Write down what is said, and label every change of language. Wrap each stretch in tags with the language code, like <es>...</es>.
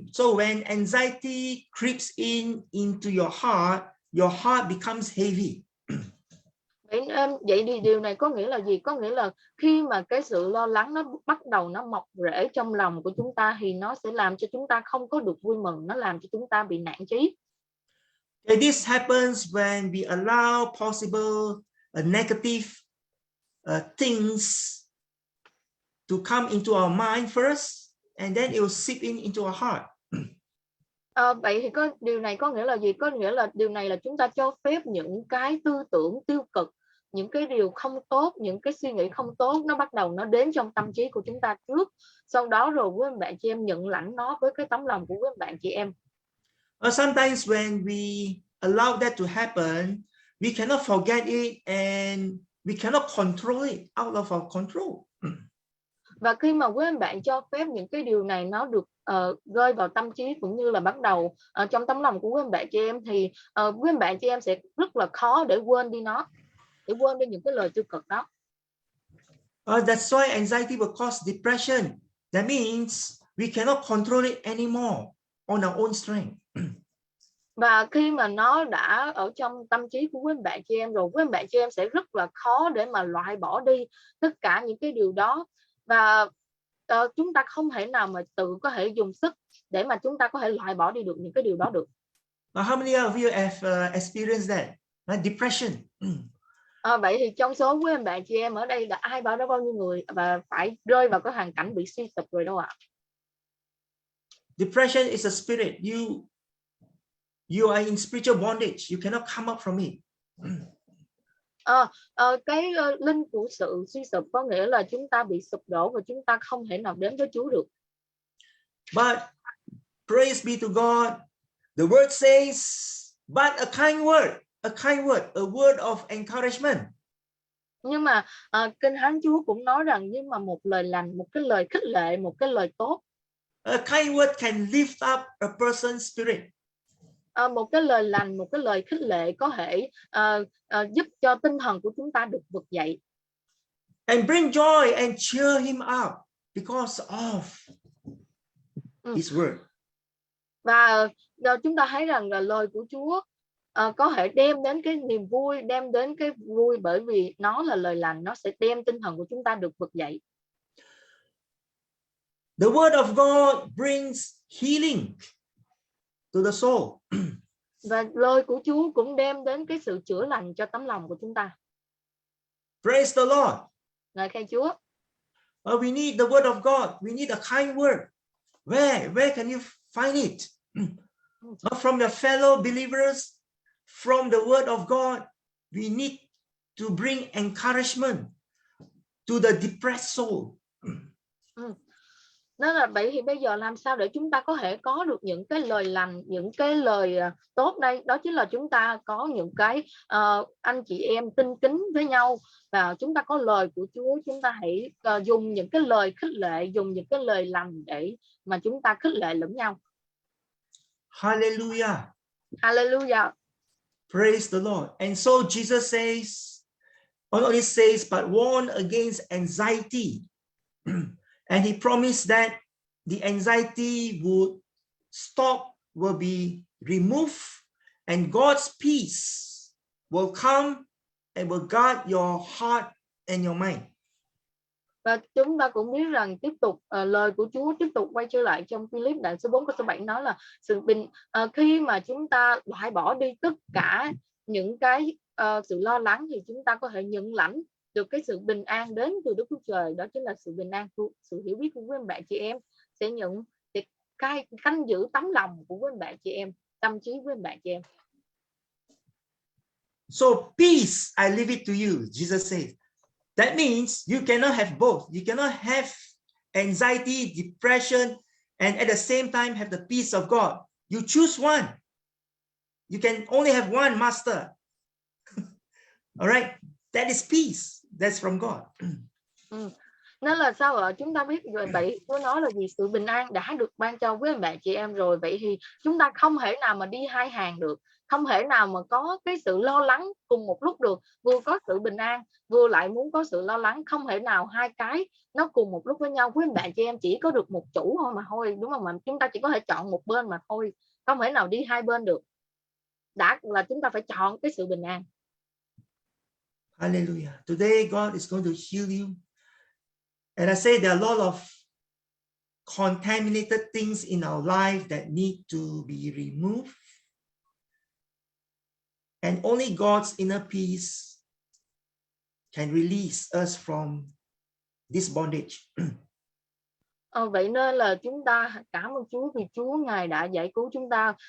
<en>So when anxiety creeps into your heart becomes heavy.</en> <vi>Vậy thì điều này có nghĩa là gì? Có nghĩa là khi mà cái sự lo lắng nó bắt đầu nó mọc rễ trong lòng của chúng ta thì nó sẽ làm cho chúng ta không có được vui mừng, nó làm cho chúng ta bị nản chí.</vi> <en>And this happens when we allow possible negative things to come into our mind first, and then it will seep into our heart.</en> <vi>Vậy thì điều này có nghĩa là gì? Có nghĩa là điều này là chúng ta cho phép những cái tư tưởng tiêu cực, những cái điều không tốt, những cái suy nghĩ không tốt nó bắt đầu nó đến trong tâm trí của chúng ta trước. Sau đó rồi quý anh bạn chị em nhận lãnh nó với cái tấm lòng của quý anh bạn chị em.</vi> <en>Sometimes when we allow that to happen, we cannot forget it and we cannot control it, out of our control.</en> <vi>Và khi mà quý anh bạn cho phép những cái điều này nó được rơi vào tâm trí cũng như là bắt đầu trong tấm lòng của quý anh bạn chị em thì quý anh bạn chị em sẽ rất là khó để quên đi nó, để quên đi những cái lời tiêu cực đó.</vi> <en>That's why anxiety will cause depression. That means we cannot control it anymore on our own strength.</en> <vi>Và khi mà nó đã ở trong tâm trí của quý anh bạn chị em rồi, quý anh bạn chị em sẽ rất là khó để mà loại bỏ đi tất cả những cái điều đó. Và chúng ta không thể nào mà tự có thể dùng sức để mà chúng ta có thể loại bỏ đi được những cái điều đó được.</vi> <en>How many of you have experienced that? Depression.</en> <vi>Vậy thì trong số quý anh bạn chị em ở đây đã ai bảo đó bao nhiêu người và phải rơi vào cái hoàn cảnh bị suy sụp rồi đâu ạ?</vi> <en>Depression is a spirit. You are in spiritual bondage. You cannot come up from it.</en> <vi>Cái linh của sự suy sụp có nghĩa là chúng ta bị sụp đổ và chúng ta không thể nào đến với Chúa được.</vi> <en>But praise be to God, the word says, but a kind word, a word of encouragement.</en> <vi>Nhưng mà Kinh Thánh Chúa cũng nói rằng nhưng mà một lời lành, một cái lời khích lệ, một cái lời tốt.</vi> <en>A kind word can lift up a person's spirit.</en> <vi>Một cái lời lành, một cái lời khích lệ có thể giúp cho tinh thần của chúng ta được vực dậy.</vi> <en>And bring joy and cheer him up because of his word.</en> <vi>Và chúng ta thấy rằng là lời của Chúa có thể đem đến cái niềm vui, đem đến cái vui bởi vì nó là lời lành, nó sẽ đem tinh thần của chúng ta được vực dậy.</vi> <en>The word of God brings healing to the soul.</en> <vi>Và lời của Chúa cũng đem đến cái sự chữa lành cho tấm lòng của chúng ta.</vi> <en>Praise the Lord.</en> <vi>Ngợi khen Chúa.</vi> <en>We need the word of God. We need a kind word. Where can you find it? From the fellow believers, from the word of God. We need to bring encouragement to the depressed soul.</en> <vi>Nên là vậy thì bây giờ làm sao để chúng ta có thể có được những cái lời lành, những cái lời tốt đây? Đó chính là chúng ta có những cái anh chị em tinh kính với nhau và chúng ta có lời của Chúa. Chúng ta hãy dùng những cái lời khích lệ, dùng những cái lời lành để mà chúng ta khích lệ lẫn nhau.</vi> <en>Hallelujah. Hallelujah. Praise the Lord. And so Jesus says, not only says, but warn against anxiety. And he promised that the anxiety would stop, will be removed, and God's peace will come and will guard your heart and your mind.</en> <vi>Và chúng ta cũng biết rằng tiếp tục lời của Chúa tiếp tục quay trở lại trong Philip đoạn số 4 câu số 7 nói là sự bình khi mà chúng ta loại bỏ đi tất cả những cái sự lo lắng thì chúng ta có thể nhận lãnh được cái sự bình an đến từ Đức Chúa Trời. Đó chính là sự bình an, sự hiểu biết của quý anh bạn chị em sẽ canh giữ tấm lòng của quý anh bạn chị em, tâm trí của anh bạn chị em.</vi> <en>So peace I leave it to you, Jesus says. That means you cannot have both. You cannot have anxiety, depression, and at the same time have the peace of God. You choose one. You can only have one master. All right, that is peace. That's from God.</en> <vi>Nên là sao ạ? Chúng ta biết rồi, vậy Chúa nói là gì? Sự bình an đã được ban cho với bạn chị em rồi. Vậy thì chúng ta không thể nào mà đi hai hàng được, không thể nào mà có cái sự lo lắng cùng một lúc được. Vừa có sự bình an, vừa lại muốn có sự lo lắng, không thể nào hai cái nó cùng một lúc với nhau. Với bạn chị em chỉ có được một chủ thôi mà thôi, đúng không? Mà chúng ta chỉ có thể chọn một bên mà thôi, không thể nào đi hai bên được. Đã là chúng ta phải chọn cái sự bình an.</vi> <en>Hallelujah. Today God is going to heal you. And I say there are a lot of contaminated things in our life that need to be removed. And only God's inner peace can release us from this bondage.</en> <vi>Vậy nên là chúng ta cảm ơn Chúa vì Chúa Ngài đã giải cứu chúng ta.</vi>